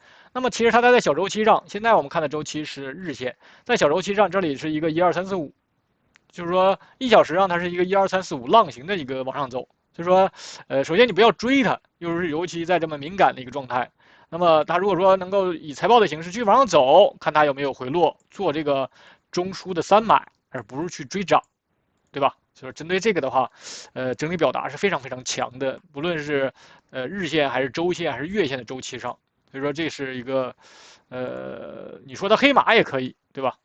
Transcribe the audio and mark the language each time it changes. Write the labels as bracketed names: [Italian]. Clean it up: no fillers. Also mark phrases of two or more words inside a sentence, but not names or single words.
[Chinese] 那麼其實它在小周期上，現在我們看的周期是日線，在小周期上这裡是一個12345，就是說1小時上它是一個12345浪形的一個往上走。就是說，首先你不要追它，尤其在這麼敏感的一個狀態。那麼它如果說能夠以財報的形式去往上走，看它有沒有回落，做這個中樞的3買，而不是去追漲，對吧？所以針對這個的話，整體表達是非常非常強的，不論是日線還是周線還是月線的周期上。所以說這是一個你說的黑馬也可以，對吧？